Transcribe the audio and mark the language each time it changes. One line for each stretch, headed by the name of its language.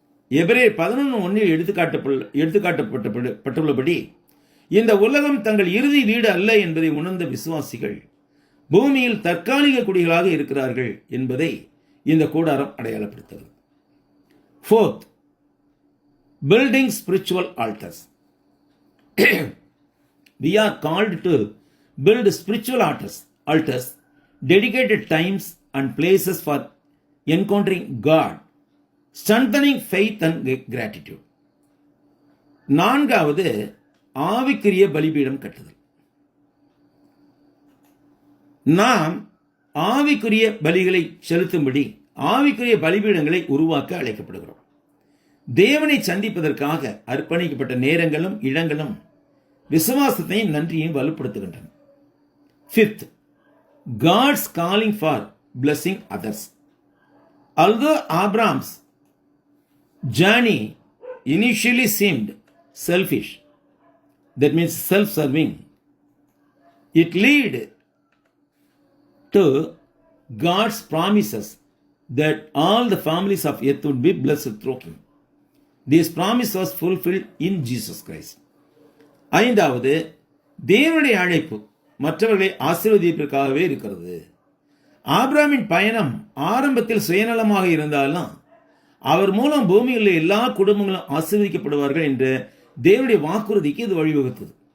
Tamil: எபிரேயர் 11:1 எடுத்துக்காட்டப்பட்டுள்ளபடி இந்த உலகம் தங்கள் இறுதி வீடு அல்ல என்பதை உணர்ந்த விசுவாசிகள் பூமியில் தற்காலிக குடிகளாக இருக்கிறார்கள் என்பதை இந்த கூடாரம் அடையாளப்படுத்துகிறது.
English: Fourth, building spiritual altars. We are called to build spiritual altars dedicated times and places for encountering God, strengthening faith and gratitude.
Tamil: நான்காவது, ஆவிக்குரிய பலிபீடம் கட்டுதல். நாம் ஆவிக்குரிய பலிகளை செலுத்தும்படி ஆவிக்குரிய பலிபீடங்களை உருவாக்க அழைக்கப்படுகிறோம். தேவனை சந்திப்பதற்காக அர்ப்பணிக்கப்பட்ட நேரங்களும் இடங்களும் விசுவாசத்தையும் நன்றியையும் வலுப்படுத்துகின்றன.
English: Fifth, God's calling for blessing others. Although Abraham's journey initially seemed selfish, that means self-serving, it led to God's promises that all the families of earth would be blessed through him. This promise was fulfilled in Jesus Christ.
Tamil: ஐந்தாவது, தேவனுடைய அழைப்பு மற்றவர்களை ஆசீர்வதிப்பதற்காகவே இருக்கிறது. ஆபிரகாமின் பயணம் ஆரம்பத்தில் சுயநலமாக இருந்தாலும் அவர் மூலம் பூமியில் எல்லா குடும்பங்களும் ஆசீர்வதிக்கப்படுவார்கள் என்ற தேவனுடைய வாக்குறுதிக்கு இது வழிவகுத்தது.